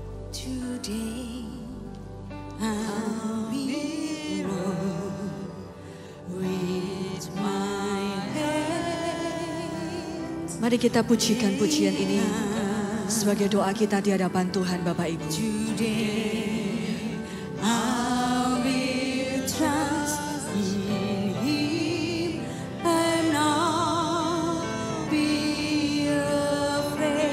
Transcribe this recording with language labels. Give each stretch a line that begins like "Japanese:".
English: Today I will with my hands.
Indonesian: Mari kita pujikan pujian ini sebagai doa kita di hadapan Tuhan Bapak Ibu.
English: Today I will trust in Him and not be afraid.